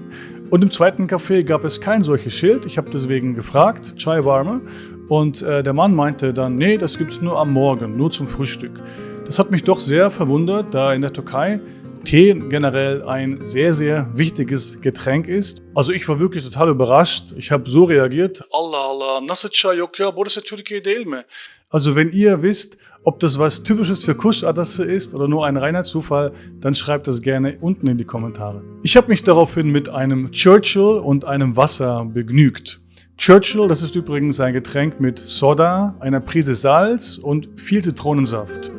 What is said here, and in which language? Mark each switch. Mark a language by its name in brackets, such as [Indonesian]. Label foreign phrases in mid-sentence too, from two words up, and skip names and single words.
[German] Und im zweiten Café gab es kein solches Schild. Ich habe deswegen gefragt, [Turkish] Chai warme. [German] Und der Mann meinte dann, nee, das gibt es nur am Morgen, nur zum Frühstück. Das hat mich doch sehr verwundert, da in der Türkei Tee generell ein sehr, sehr wichtiges Getränk ist. Also ich war wirklich total überrascht. Ich habe so reagiert. [Turkish] Allah Allah, nasıl çay yok ya, burası Türkiye değil mi? [German] Also wenn ihr wisst, ob das was Typisches für Kuşadası ist oder nur ein reiner Zufall, dann schreibt das gerne unten in die Kommentare. Ich habe mich daraufhin mit einem Churchill und einem Wasser begnügt. Churchill, das ist übrigens ein Getränk mit Soda, einer Prise Salz und viel Zitronensaft.